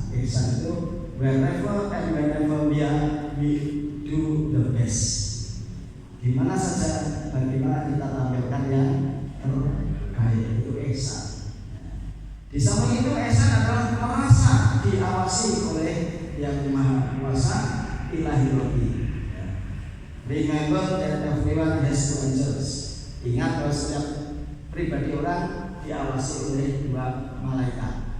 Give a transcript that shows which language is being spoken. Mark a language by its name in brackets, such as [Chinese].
[English] Ihsan itu wherever and whenever we do the best. [Indonesian] Di mana saja bagaimana kita tampilkan yang terbaik, itu ihsan. Di samping itu ihsan adalah merasa diawasi oleh yang Maha Kuasa, Ilahi Rabbi. [English] Remember that everyone has two angels. [Indonesian] Ingat bahwa setiap pribadi orang diawasi oleh 2 malaikat.